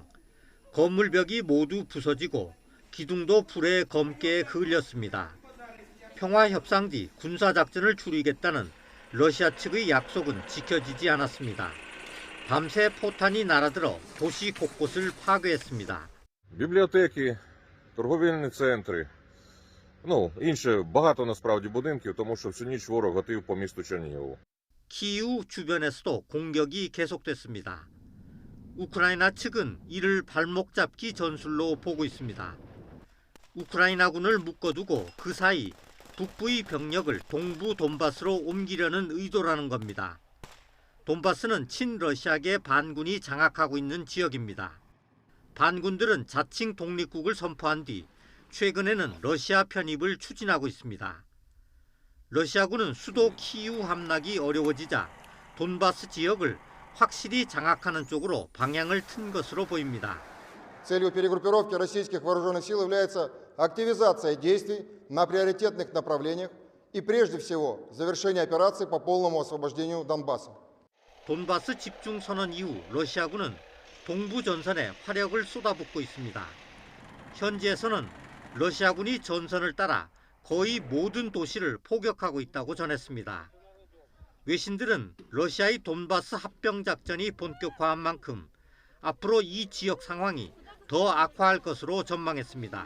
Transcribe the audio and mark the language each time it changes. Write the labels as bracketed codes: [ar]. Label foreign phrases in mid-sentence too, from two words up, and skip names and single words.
[ko] 건물벽이 모두 부서지고 기둥도 불에 검게 그을렸습니다. 평화협상 뒤 군사작전을 줄이겠다는 러시아 측의 약속은 지켜지지 않았습니다. 밤새 포탄이 날아들어 도시 곳곳을 파괴했습니다. [uk] Бібліотеки, торговельні центри, інше багато насправді будинків, тому що всю ніч ворог гатив по місту Чернігову. [ko] 키이우 주변에서도 공격이 계속됐습니다. 우크라이나 측은 이를 발목 잡기 전술로 보고 있습니다. 우크라이나군을 묶어두고 그 사이 북부의 병력을 동부 돈바스로 옮기려는 의도라는 겁니다. 돈바스는 친러시아계 반군이 장악하고 있는 지역입니다. 반군들은 자칭 독립국을 선포한 뒤 최근에는 러시아 편입을 추진하고 있습니다. 러시아군은 수도 키이우 함락이 어려워지자 돈바스 지역을 확실히 장악하는 쪽으로 방향을 튼 것으로 보입니다. [ru] Целью перегруппировки российских вооруженных сил является активизация действий на приоритетных направлениях и прежде всего завершение операции по полному освобождению Донбасса. [ko] 돈바스 집중 선언 이후 러시아군은 동부 전선에 화력을 쏟아붓고 있습니다. 현지에서는 러시아군이 전선을 따라 거의 모든 도시를 포격하고 있다고 전했습니다. 외신들은 러시아의 돈바스 합병 작전이 본격화한 만큼 앞으로 이 지역 상황이 더 악화할 것으로 전망했습니다.